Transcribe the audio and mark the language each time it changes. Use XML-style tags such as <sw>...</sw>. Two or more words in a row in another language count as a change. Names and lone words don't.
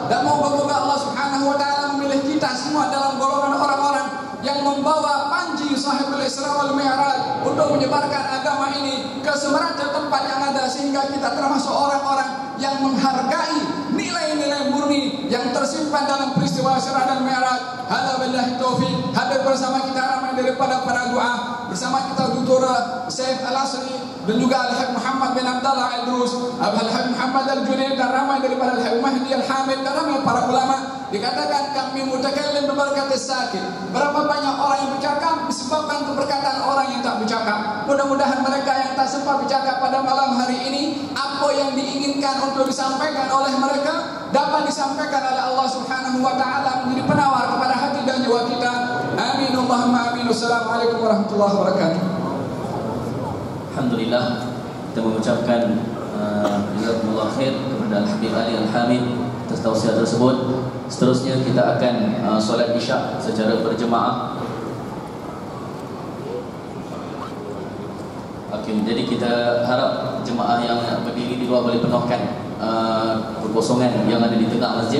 <ms>Dan moga-moga Allah</ms> <ar>سبحانه وتعالى</ar> <ms>memilih kita semua dalam golongan orang-orang yang membawa panji</ms> <ar>صاحب الإسراء والمعراج</ar> <ms>untuk menyebarkan agama ini ke semerata tempat yang ada, sehingga kita termasuk orang-orang yang menghargai nilai-nilai murni yang tersimpan dalam peristiwa Isra dan Mi'raj.</ms> <ar>هذا بالله التوفيق.</ar> <ms>Hadir bersama kita ramai daripada para doa, bersama kita Dr. Saif Al-Asri dan juga Al-Habib Muhammad bin Abdullah Al-Drus, Al-Habib Muhammad Al-Junaid, dan ramai daripada Al-Habib Mahdi Al-Hamid, dan ramai para ulama. Dikatakan kami mutakallim berkat sakit. Berapa banyak orang yang bercakap disebabkan keberkatan orang yang tak bercakap. Mudah-mudahan mereka yang tak sempat bercakap pada malam hari ini, apa yang diinginkan untuk disampaikan oleh mereka dapat disampaikan oleh Allah</ms> <ar>سبحانه وتعالى</ar> <ms>menjadi penawar kepada hati dan jiwa kita.</ms> <ar>آمين اللهم آمين. والسلام عليكم ورحمة الله وبركاته.</ar> <ms>Alhamdulillah, kita mengucapkan</ms> <ar>جزاكم الله خير</ar> <ms>kepada Al-Habib Ali Al-Hamid atas tausiah tersebut. Seterusnya kita akan solat Isyak secara berjemaah. Okey, jadi kita harap jemaah yang berdiri di luar boleh penuhkan kekosongan yang ada di tengah masjid.</ms>